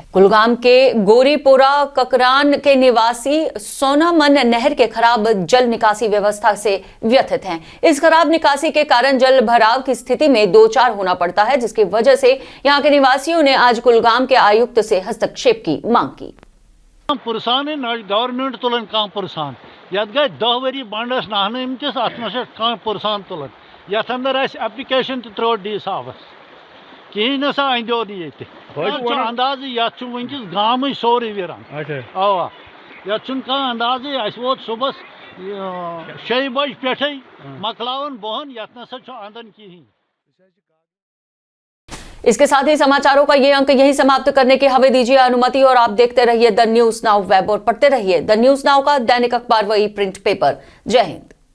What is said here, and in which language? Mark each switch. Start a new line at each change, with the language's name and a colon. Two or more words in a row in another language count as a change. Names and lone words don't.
Hindi: कुलगाम के गोरीपोरा ककरान के निवासी सोनामन नहर के खराब जल निकासी व्यवस्था से व्यथित हैं। इस खराब निकासी के कारण जल भराव की स्थिति में दो चार होना पड़ता है, जिसकी वजह से यहां के निवासियों ने आज कुलगाम के आयुक्त से हस्तक्षेप की मांग की।
Kashmiri: पुरसान गवर्नमेंट तुलन कह पुरसान ये गई 10 वरी बंडस नाहनस अत पुरसान तुलन ये अंदर एप्लिकेशन त्रो डी साहबस कहीं नसा अंदो ये अंदाज ये वनस गाम सोरे वीरान अवा ये अंदाज वो सुबह 6 बज पे मकलावन बहन ये नसा अंदन कहीं।
Hindi: इसके साथ ही समाचारों का ये अंक यही समाप्त करने की हमें दीजिए अनुमति और आप देखते रहिए द न्यूज नाउ वेब और पढ़ते रहिए द न्यूज नाउ का दैनिक अखबार व
English: e print paper.